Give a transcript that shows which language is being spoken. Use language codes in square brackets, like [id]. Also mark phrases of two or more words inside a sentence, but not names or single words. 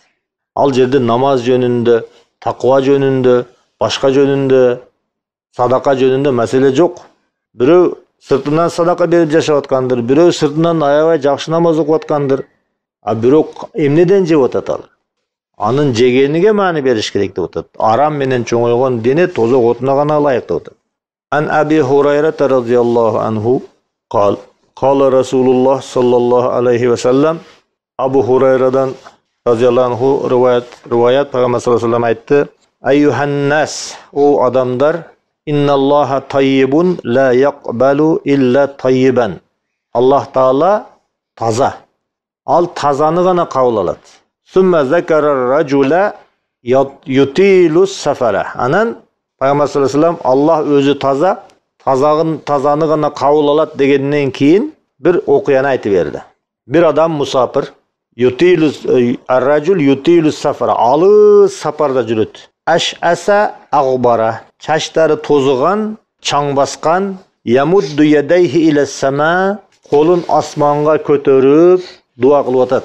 [ky] Ал жерде намаз жөнүндө, таква жөнүндө, башка жөнүндө, садака жөнүндө маселе жок. Бирөө сыртынан садака берип жашап аткандыр, бирөө сыртынан аябай жакшы намаз окуп аткандыр. А бирок эмнеден жеп атат ал? Анын жегениге маани бериш керек деп атат. Арам менен чоңойгон дене тозок отуна гана ылайык деп атат. [ar] عن أبي هريرة رضي الله عنه قال رسول الله صلى الله عليه وسلم. [ky] Абу Хурайрадан [ar] رضي الله عنه [ky] риваят, Пайгамбар [ar] صلى الله عليه وسلم [ky] айтты: Айюханнас, о адамдар, [ar] إن الله طيب لا يقبل إلا طيبا. [ky] Аллах Таала таза. Ал тазаны гана кабыл алат. [ar] ثم ذكر الرجل يطيل السفر. [ky] Анан Пайгамбар [ar] صلى الله عليه وسلم [ky] Аллах өзү таза, тазаны гана кабыл алат дегенден кийин бир окуяны айтып берди. Бир адам мусапир, [ar] الرجل يطيل السفر, [ky] алыс сапарда жүрөт. [ar] أشعث أغبر, [ky] чачтары тозуган, чаң баскан, [ar] يمد يديه إلى السماء, [ky] колун асманга көтөрүп дуа кылып атат.